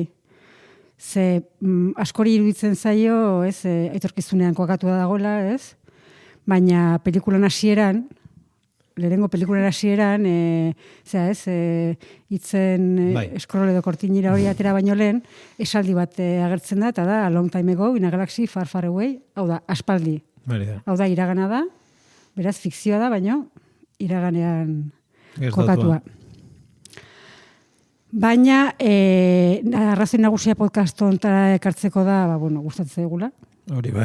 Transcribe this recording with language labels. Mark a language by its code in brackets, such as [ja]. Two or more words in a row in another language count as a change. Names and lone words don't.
[eu] Ze askori iruditzen zaio, etorkizunean kokatua dagoela, baina pelikulan hasieran, lehenengo pelikulan hasieran, hitzen eskrol edo kortinira hori atera baino lehen, esaldi bat agertzen da, eta da, [en] a long time ago, in a galaxy far far away, [eu] hau da, aspaldi. Hau da, iragana da, beraz, fikzioa da, baino, iraganean kokatua. Baina, arrazoi nagusia podcast ontara ekartzeko da, gustatzen zaigula. Hori bai.